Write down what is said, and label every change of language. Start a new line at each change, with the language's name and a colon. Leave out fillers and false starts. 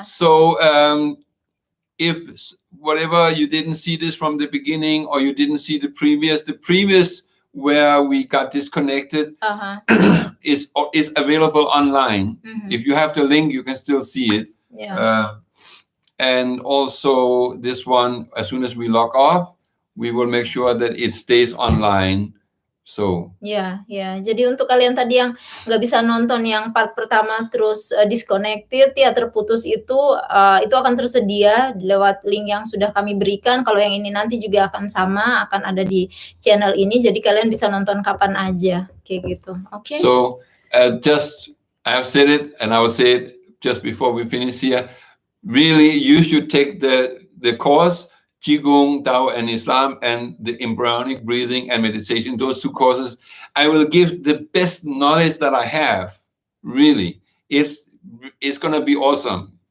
English: So, if whatever you didn't see this from the beginning or you didn't see the previous where we got disconnected is available online. If you have the link, you can still see it. Yeah. And also this one, as soon as we log off, we will make sure that it stays online. So.
Indonesian: Ya. Jadi untuk kalian tadi yang nggak bisa nonton yang part pertama terus disconnected ya, terputus itu akan tersedia lewat link yang sudah kami berikan. Kalau yang ini nanti juga akan sama, akan ada di channel ini. Jadi kalian bisa nonton kapan aja, kayak gitu. Oke.
English: So just I have said it, and I will say it just before we finish here. Really, you should take the course. Qigong, Tao, and Islam, and the embryonic breathing and meditation, those 2 courses. I will give the best knowledge that I have. Really, it's going to be awesome.